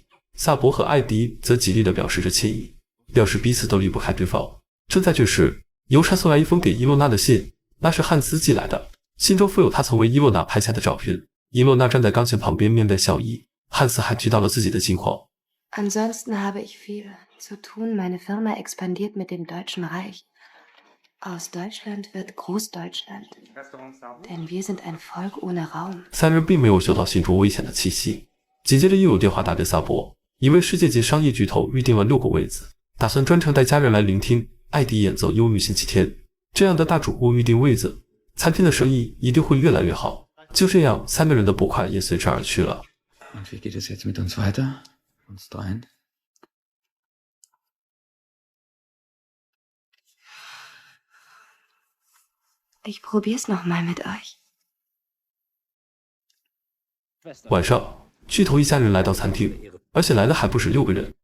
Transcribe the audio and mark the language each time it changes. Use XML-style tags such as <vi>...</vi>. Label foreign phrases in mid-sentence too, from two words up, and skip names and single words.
<zh>萨博和艾迪则极力地表示着歉意，表示彼此都离不开对方。正在这时，邮差送来一封给伊洛娜的信，那是汉斯寄来的，信中附有他曾为伊洛娜拍下的照片。伊洛娜站在钢琴旁边，面带笑意。汉斯还提到了自己的近况。</zh> <de>Ansonsten habe ich viel zu tun. Meine Firma expandiert mit dem Deutschen Reich. Aus Deutschland wird Großdeutschland. Denn wir sind ein Volk ohne Raum.</de> <zh>3 人并没有嗅到信中危险的气息。紧接着又有电话打给萨博，一位世界级商业巨头预定了6个位子，打算专程带家人来聆听艾迪演奏《忧郁星期天》。这样的大主顾预定位子，餐厅的生意一定会越来越好。就这样，3个人的捕快也随之而去了。</zh> <de>Und wie geht es jetzt mit uns weiter? Uns dreien? Ich probier's noch mal mit euch.</de> <zh>晚上，巨头一家人来到餐厅，而且来的还不止6个人。</zh>